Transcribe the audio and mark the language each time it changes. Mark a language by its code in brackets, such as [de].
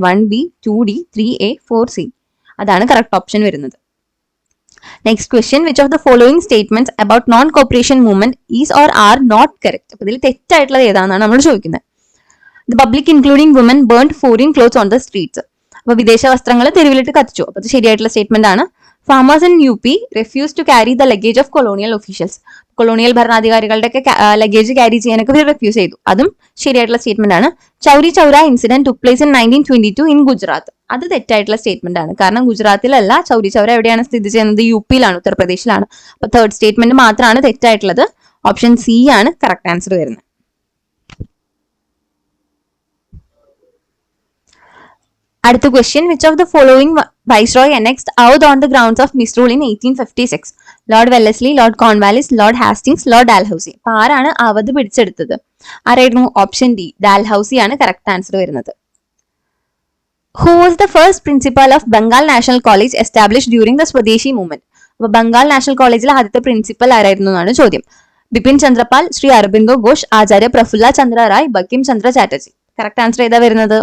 [ml] 1B, 2D, 3A, 4C. അതാണ് correct option വരുന്നത്. [en] Next question, which of the following statements about non cooperation movement is or are not correct? [ml] അപ്പൊ ഇതിൽ തെറ്റായിട്ടുള്ളത് ഏതാണെന്നാണ് നമ്മൾ ചോദിക്കുന്നത്. [en] The public including women burned foreign clothes on the streets. [ml] അപ്പൊ വിദേശ വസ്ത്രങ്ങൾ തെരുവിലിട്ട് കത്തിച്ചു. അപ്പൊ അത് ശരിയായിട്ടുള്ള സ്റ്റേറ്റ്മെന്റ് ആണ്. [en] Farmers in UP refused to carry the luggage of colonial officials. [ml] Colonial ഭരണാധികാരികളുടെ ഒക്കെ ലഗേജ് ക്യാരി ചെയ്യാനൊക്കെ ഇവർ റെഫ്യൂസ് ചെയ്തു. അതും ശരിയായിട്ടുള്ള സ്റ്റേറ്റ്മെന്റ് ആണ്. [en] Chauri Chaura incident took place in 1922 in Gujarat. [ml] അത് തെറ്റായിട്ടുള്ള സ്റ്റേറ്റ്മെന്റ് ആണ്. കാരണം ഗുജറാത്തിലല്ല, ചൗരി ചൗര എവിടെയാണ് സ്ഥിതി ചെയ്യുന്നത്? UP-യിലാണ്, ഉത്തർപ്രദേശിലാണ്. അപ്പൊ തേർഡ് സ്റ്റേറ്റ്മെന്റ് മാത്രമാണ് തെറ്റായിട്ടുള്ളത്. ഓപ്ഷൻ സി ആണ് കറക്റ്റ് ആൻസർ വരുന്നത്. അടുത്ത question, [en] Which of the following viceroy annexed Oudh on the grounds of misrule in 1856? [ml] Lord Wellesley, Lord Cornwallis, Lord Hastings, Lord ഡാൽഹൌസി. അപ്പൊ ആരാണ് അവധ് പിടിച്ചെടുത്തത്? ആരായിരുന്നു? ഓപ്ഷൻ ഡി, ഡാൽഹൌസി ആണ് കറക്റ്റ് ആൻസർ വരുന്നത്. [en] Who was the first principal of Bengal national college establish during the Swadeshi movement? [ml] അപ്പൊ Bengal national കോളേജിലെ ആദ്യത്തെ പ്രിൻസിപ്പൽ ആരായിരുന്നു എന്നാണ് ചോദ്യം. ബിപിൻ ചന്ദ്രപാൽ, ശ്രീ അരബിന്ദോ ഘോഷ്, ആചാര്യ പ്രഫുല്ല ചന്ദ്ര റായ്, ബങ്കിം ചന്ദ്ര ചാറ്റർജി. കറക്റ്റ് ആൻസർ ഏതാ വരുന്നത്?